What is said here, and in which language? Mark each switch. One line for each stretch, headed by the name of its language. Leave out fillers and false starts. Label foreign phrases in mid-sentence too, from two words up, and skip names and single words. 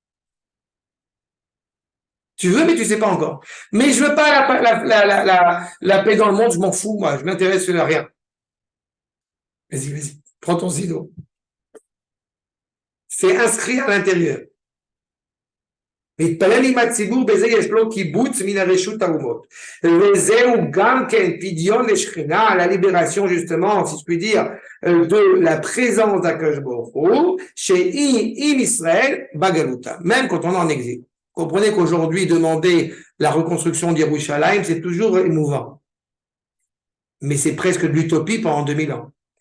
French: Tu veux, mais tu sais pas encore. Mais je veux pas la paix dans le monde, je m'en fous, moi. Je m'intéresse à rien. Vas-y. Prends ton stylo. C'est inscrit à l'intérieur.
Hebrew: מתפלל עם הציבור, בזה יש לו קיבוץ מן הרשות האומות. וזהו גם כן פדיון לשכינה,
French: la libération justement, si je puis dire, de la présence d'
Hebrew: הקדוש ברוך הוא,
French: chez
Hebrew: עם ישראל בגלותא,
French: même quand on est en exil. Comprenez qu'aujourd'hui, demander la reconstruction d'Yerushalayim, c'est toujours émouvant. Mais c'est presque de l'utopie pendant 2000 ans.